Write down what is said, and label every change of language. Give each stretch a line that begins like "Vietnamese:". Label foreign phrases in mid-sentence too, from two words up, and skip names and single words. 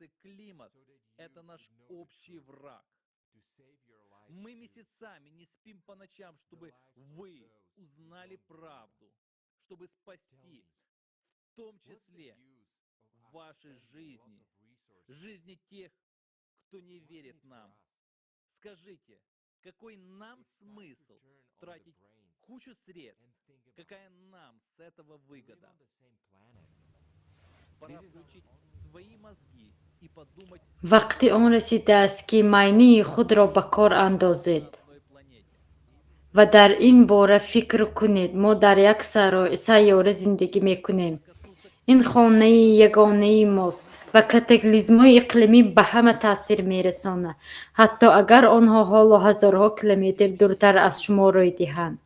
Russian: Климат — это наш общий враг. Мы месяцами не спим по ночам, чтобы вы узнали правду, чтобы спасти, в том числе, ваши жизни, жизни тех, кто не верит нам. Скажите, какой нам смысл тратить кучу средств? Какая нам с этого выгода? Пора включить свои мозги и подумать.
Persian: وقتی آن رسیده است که معنی خود را به کار اندازید و در این باره فکر کنید. ما در یک سیاره زندگی میکنیم. این خانه یگانه ماست و کاتاکلیزم‌های اقلیمی به همه تاثیر میرساند، حتی اگر آنها حالا هزارها کیلومتر دورتر از شما روی دهند.